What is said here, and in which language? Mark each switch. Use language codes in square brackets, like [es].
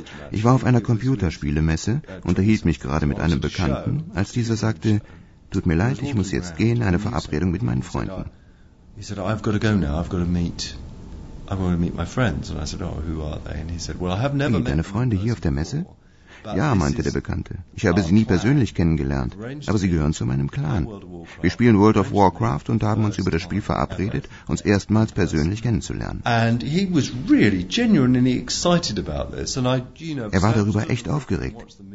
[de] Ich war auf einer Computerspielemesse, unterhielt mich gerade mit einem Bekannten, als dieser sagte, tut mir leid, ich muss jetzt gehen, eine Verabredung mit meinen Freunden. [en] He said, I've got to go now, I'm going to meet my friends. And I said, oh, who are they? And he said, well, I have never met [de] deine Freunde hier auf der Messe? Ja, meinte der Bekannte. Ich habe sie nie persönlich kennengelernt, aber sie gehören zu meinem Clan. Wir spielen World of Warcraft und haben uns über das Spiel verabredet, uns erstmals persönlich kennenzulernen. Er war darüber echt aufgeregt.